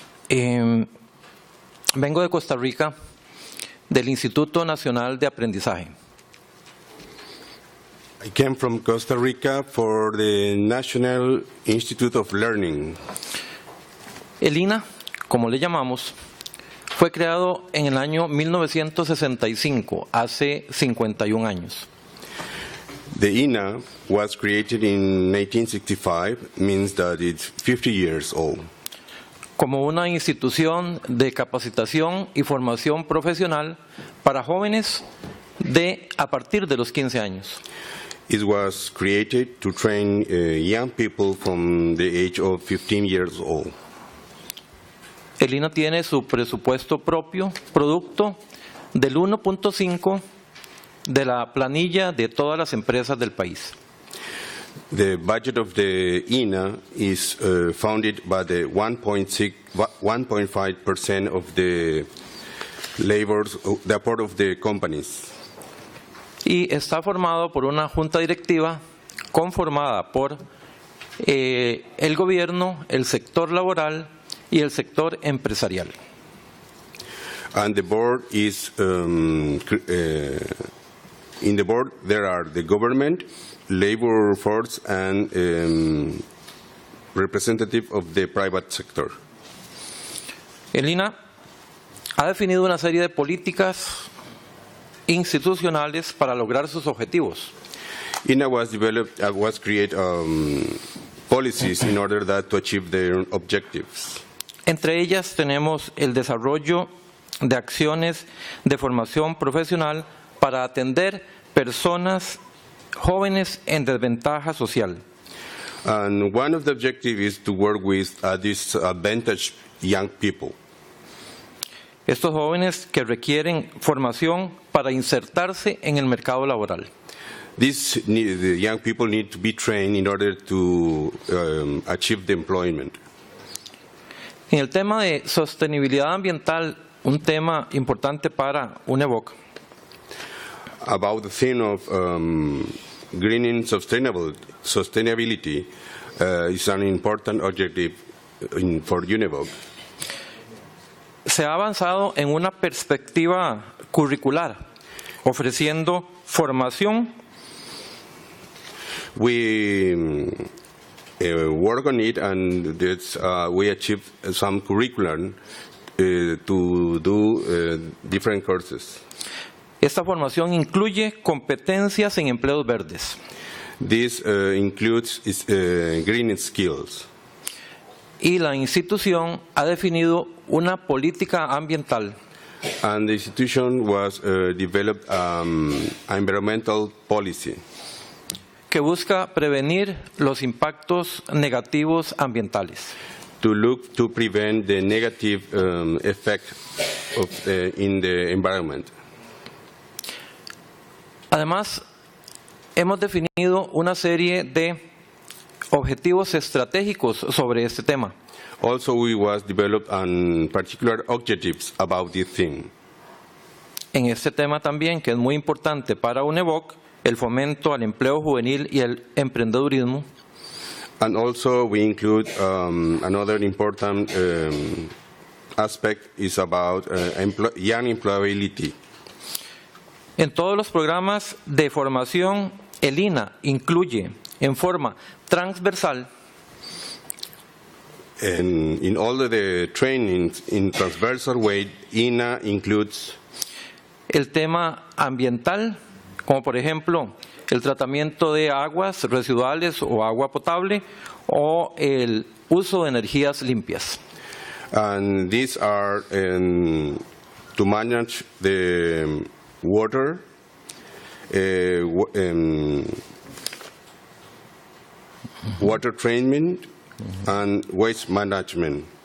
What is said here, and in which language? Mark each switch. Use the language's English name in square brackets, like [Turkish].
[Spanish] Vengo de Costa Rica, del Instituto Nacional de Aprendizaje. [English] I came from Costa Rica for the National Institute of Learning. [Spanish] El INA, como le llamamos, fue creado en el año 1965, hace 51 años. [English] The INA was created in 1965, means that it's 50 years old. [Spanish] Como una institución de capacitación y formación profesional para jóvenes a partir de los 15 años. [English] It was created to train young people from the age of 15 years old. [Spanish] El INA tiene su presupuesto propio, producto del 1.5 de la planilla de todas las empresas del país. [English] The budget of the INA is funded by the 1.5% of the labors, the part of the companies. [Spanish] Y está formado por una junta directiva conformada por el gobierno, el sector laboral y el sector empresarial. [English] And the board is, in the board there are the government, labor force, and representative of the private sector. [Spanish] El INA ha definido una serie de políticas institucionales para lograr sus objetivos. [English] INA was developed, was create policies in order to achieve their objectives. [Spanish] Entre ellas tenemos el desarrollo de acciones de formación profesional para atender personas jóvenes en desventaja social. [English] And one of the objectives is to work with disadvantaged young people. [Spanish] Estos jóvenes que requieren formación para insertarse en el mercado laboral. [English] The young people need to be trained in order to achieve the employment. [Spanish] En el tema de sostenibilidad ambiental, un tema importante para UNEVOC. [English] About the theme of greening sustainability is an important objective for UNEVOC. [Spanish] Se ha avanzado en una perspectiva curricular, ofreciendo formación. [English] We work on it, and we achieve some curriculum to do different courses. [Spanish] Esta formación incluye competencias en empleos verdes. [English] This includes green skills. [Spanish] Y la institución ha definido una política ambiental. [English] And the institution was developed environmental policy [Spanish] que busca prevenir los impactos negativos ambientales. [English] To prevent the negative effect in the environment. [Spanish] Además, hemos definido una serie de objetivos estratégicos sobre este tema. [English] Also, we was developed on particular objectives about this thing. [Spanish] En este tema también, que es muy importante para UNEVOC, el fomento al empleo juvenil y el emprendedurismo. [English] And also we include another important aspect is about young employability. [Spanish] En todos los programas de formación, el INA incluye en forma transversal [English] and in all of the trainings in transversal way, INA includes [Spanish] el tema ambiental, como por ejemplo el tratamiento de aguas residuales o agua potable o el uso de energías limpias. [English] And these are to manage the water, water treatment and waste management.